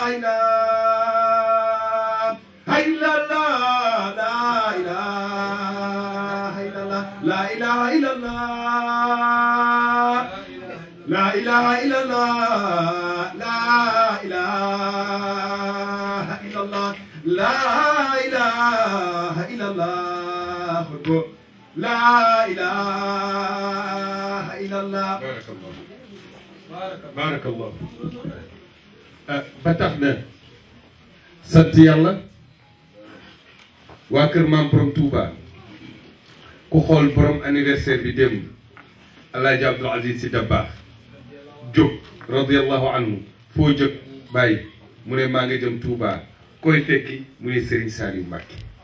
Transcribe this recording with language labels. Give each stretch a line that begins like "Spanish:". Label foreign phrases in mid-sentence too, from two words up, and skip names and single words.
Arabic: إله إلا الله لا إله إلا الله لا إله إلا الله لا إله إلا الله لا إله إلا الله لا إله إلا الله لا إله إلا الله بارك الله
Wolof: ba tax na sant yàlla waa kër maam borom Touba ku xool borom anniversaire bi démb Alaaji Abdou Aziz Sy Dabakh jóg
Arabic: رضي الله عنه
Wolof: foo jóg bàyyi mu ne maa nga jëm Touba koy fekki mu ne Serigne Saliou Mbacké